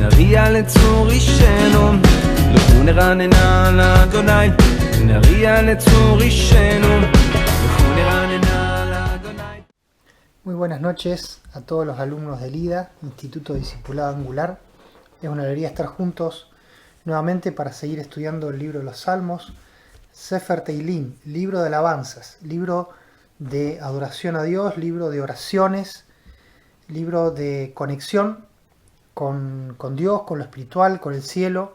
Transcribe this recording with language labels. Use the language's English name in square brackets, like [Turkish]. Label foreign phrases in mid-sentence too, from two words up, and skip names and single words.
[Hebrew] נריע לצור אישנו, לכו נרננה לאדוני, נריע לצור אישנו, לכו נרננה לאדוני. [Spanish] Muy buenas noches a todos los alumnos del IDA, Instituto Discipulado Angular. Es una alegría estar juntos nuevamente para seguir estudiando el libro de los Salmos, [Hebrew] ספר תהילים, [Spanish] libro de alabanzas, libro de adoración a Dios, libro de oraciones, libro de conexión con Dios, con lo espiritual, con el cielo.